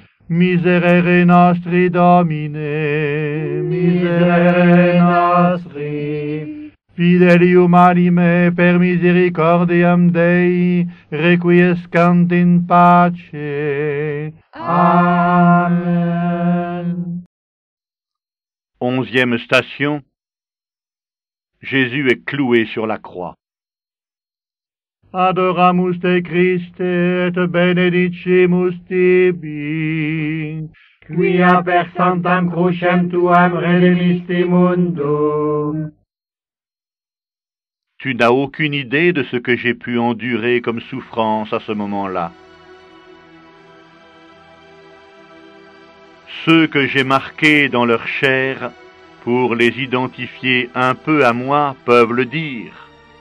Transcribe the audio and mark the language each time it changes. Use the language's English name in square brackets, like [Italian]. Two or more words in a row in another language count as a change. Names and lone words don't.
[Latin] Miserere nostri, Domine, miserere nostri. Fidelium anime per misericordiam Dei, requiescant in pace. [French] Amen. 11e station. Jésus est cloué sur la croix. [Latin] Adoramus te Christe et benedicimus tibi, quia per sanctam crucem tuam redemisti mundum. [French] Tu n'as aucune idée de ce que j'ai pu endurer comme souffrance à ce moment-là. Ceux que j'ai marqués dans leur chair, pour les identifier un peu à moi, peuvent le dire.